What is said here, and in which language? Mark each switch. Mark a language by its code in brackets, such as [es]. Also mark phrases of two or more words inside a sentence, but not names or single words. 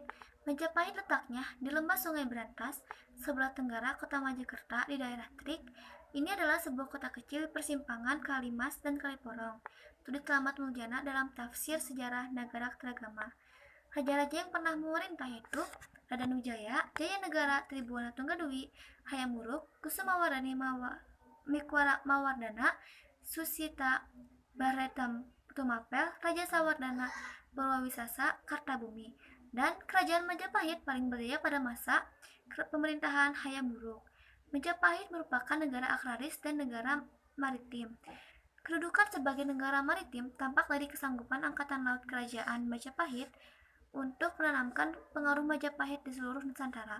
[id] Majapahit letaknya di lembah Sungai Berantas, sebelah tenggara kota Mojokerto di daerah Trik. Ini adalah sebuah kota kecil persimpangan Kalimas dan Kaliporong. Tulis Keramat Muljana dalam tafsir sejarah Nagara Kertagama. Raja-raja yang pernah memerintah yaitu Raden Wijaya, Jaya Negara Tribhuwana Tunggadewi, Hayam Wuruk, Kusumawardhani Mikwara Mawardhana, Susita Bharetam Tumapel, Raja Sawardhana Purwawisesa Kartabumi, dan Kerajaan Majapahit paling berjaya pada masa pemerintahan Hayam Wuruk. Majapahit merupakan negara agraris dan negara maritim. Kedudukan sebagai negara maritim tampak dari kesanggupan Angkatan Laut Kerajaan Majapahit untuk menanamkan pengaruh Majapahit di seluruh Nusantara.